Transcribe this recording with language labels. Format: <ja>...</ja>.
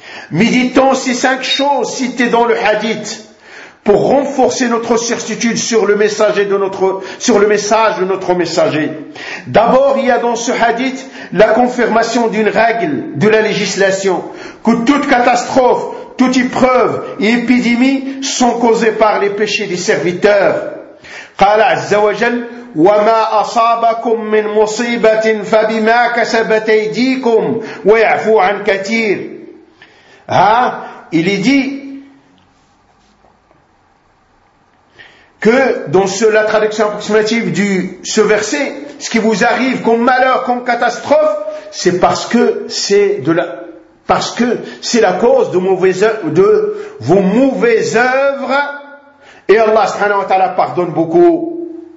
<fr>Méditons ces cinq choses citées dans le hadith pour renforcer notre certitude sur le message de notre messager. D'abord, il y a dans ce hadith la confirmation d'une règle de la législation, que toute catastrophe, toute épreuve et épidémie sont causées par les péchés des serviteurs.</fr> <ar>قال عز وجل وما أصابكم من مصيبة فبما كسبت أيديكم ويعفو عن كثير.</ar> <fr>Il est dit que dans la traduction approximative de ce verset, ce qui vous arrive comme malheur, comme catastrophe, c'est parce que c'est la cause de vos mauvaises œuvres, et Allah subhanahu wa ta'ala pardonne beaucoup.</fr>